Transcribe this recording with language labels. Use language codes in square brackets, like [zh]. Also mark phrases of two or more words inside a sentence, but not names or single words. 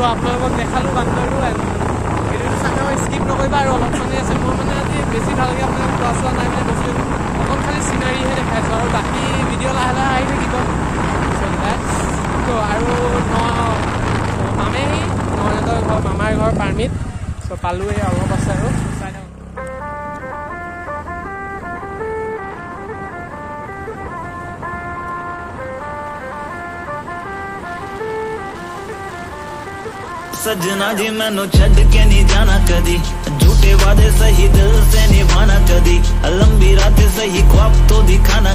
[as] আপোনালোকক দেখালোঁ বান্দৰটো ভিডিঅ'টো চাগে স্কিপ নকৰিবা আৰু অলপ মানে আছে মই মানে আজি বেছি ভালকৈ আপোনালোক ক্লাছ হোৱা নাই মানে বস্তু অকণ খালি চিনাৰীহে দেখাইছোঁ আৰু বাকী ভিডিঅ' লাহে লাহে আহি থাকিব চ' আৰু পামেহি নয়নেতৰ ঘৰ মামাৰ ঘৰ পাৰ্মিত চ' পালোঁহি অলপ আছে আৰু চাই থাকোঁ [pa] ਸਜਨਾ ਜੀ ਮੈਨੂੰ ਛੜ ਕੇ ਨਹੀਂ ਜਾਣਾ ਕਦੀ ਝੂਠੇ ਵਾਦੇ ਸਹੀ ਦਿਲ ਸੇ ਨਿਭਾਣਾ ਕਦੀ ਲੰਬੀ ਰਾਤ ਸਹੀ ਖ਼ਵਾਬ ਤੋ ਦਿਖਾਣਾ